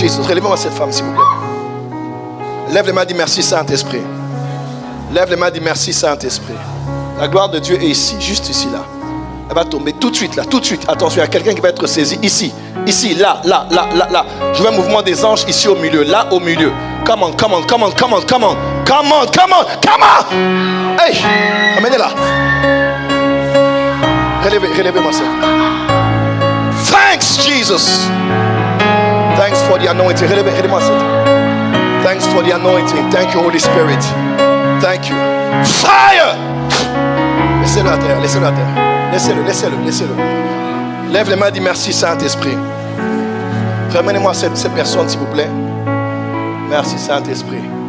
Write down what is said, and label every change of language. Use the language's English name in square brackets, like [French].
[French] Jésus, relevez-moi cette femme, s'il vous plaît. Lève les mains, dis merci Saint-Esprit. Lève les mains, dis merci Saint-Esprit. La gloire de Dieu est ici, juste ici, là. Elle va tomber tout de suite, là, tout de suite. Attention, il y a quelqu'un qui va être saisi ici, ici, là, là, là, là, là. Je veux un mouvement des anges ici au milieu, là au milieu. [English] Come on, come on, come on, come on, come on, come on, come on, come on. [French] Hey, amenez-la. Relevez-moi ça. [English] Thanks, Jesus. Thanks for the anointing. Relevez-moi ça. Thanks for the anointing. Thank you, Holy Spirit. Thank you. Fire! [French] Laissez-le à terre, laissez-le à terre. Laissez-le, laissez-le, laissez-le. Lève les mains, dis merci Saint-Esprit. Ramenez-moi cette personne, s'il vous plaît. Merci Saint-Esprit.